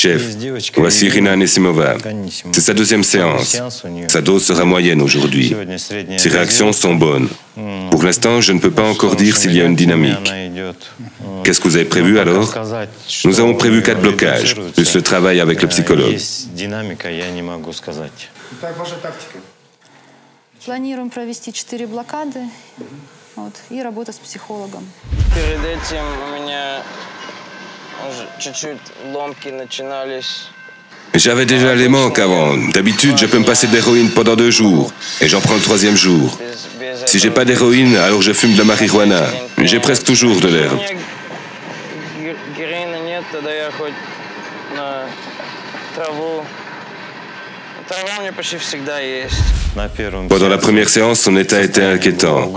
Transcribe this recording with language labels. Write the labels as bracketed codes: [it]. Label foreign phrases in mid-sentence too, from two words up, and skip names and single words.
[fr] Chef, voici Irina Anisimova. C'est sa deuxième séance. Sa dose sera moyenne aujourd'hui. Ses réactions sont bonnes. Pour l'instant, je ne peux pas encore dire s'il y a une dynamique. Qu'est-ce que vous avez prévu alors? Nous avons prévu 4 blocages, plus le travail avec le psychologue. [ru] Планируем провести 4 блокады и работа с психологом. Перед этим у меня чуть-чуть ломки начинались. [fr] J'avais déjà les manques avant. D'habitude, je peux me passer d'héroïne pendant 2 jours, et j'en prends le 3e jour. Si j'ai pas d'héroïne, alors je fume de la marijuana. J'ai presque toujours de l'herbe. Pendant la première séance, son état était inquiétant.